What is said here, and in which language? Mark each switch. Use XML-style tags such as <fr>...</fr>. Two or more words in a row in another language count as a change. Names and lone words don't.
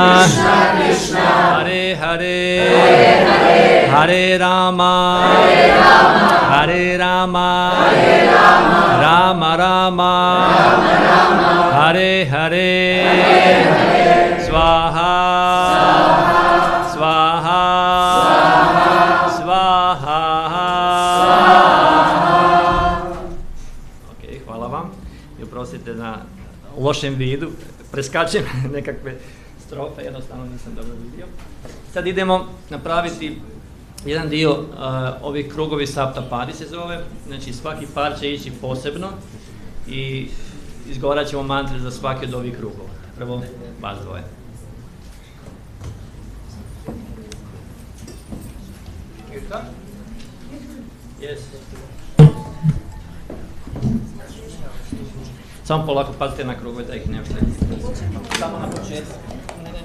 <sa>Hare Hare Hare Rama Hare Rama Rama Rama Hare Hare Swaha Swaha Swaha.</sa> <hr>Ok, hvala vam. I oprostite na lošem vidu. Preskačem nekakve strofe, jednostavno nisam dobro vidio. Sad idemo napraviti jedan dio ovih krugovi saptapadi se zove. Znači svaki par će ići posebno i izgovarat ćemo mantre za svaki od ovih krugova. Prvo vas dvoje. Yes. Samo polako pazite na krugove da ih ne oštete. Samo na početku.</hr>